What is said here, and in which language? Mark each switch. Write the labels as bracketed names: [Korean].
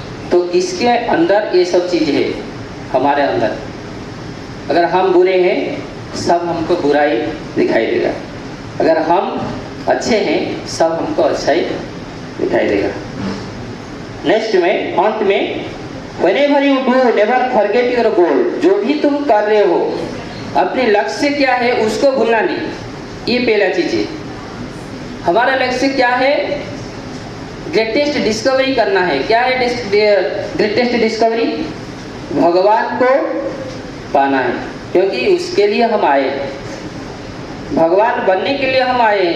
[Hindi] तो किसके अंदर ये सब चीज़ है? हमारे अंदर। अगर हम बुरे हैं सब हमको बुराई दिखाई देगा, अगर हम अच्छे हैं सब हमको अच्छाई दिखाई देगा। नेक्स्ट में अंत में [English] Whenever you do, never forget your goal। [Hindi] जो भी तुम कर रहे हो अपने लक्ष्य क्या है उसको भूलना नहीं। ये पहला चीज है। हमारा लक्ष्य क्या है? ग्रेटेस्ट डिस्कवरी करना है। क्या है ग्रेटेस्ट डिस्कवरी? भगवान को पाना है, क्योंकि उसके लिए हम आए, भगवान बनने के लिए हम आए हैं।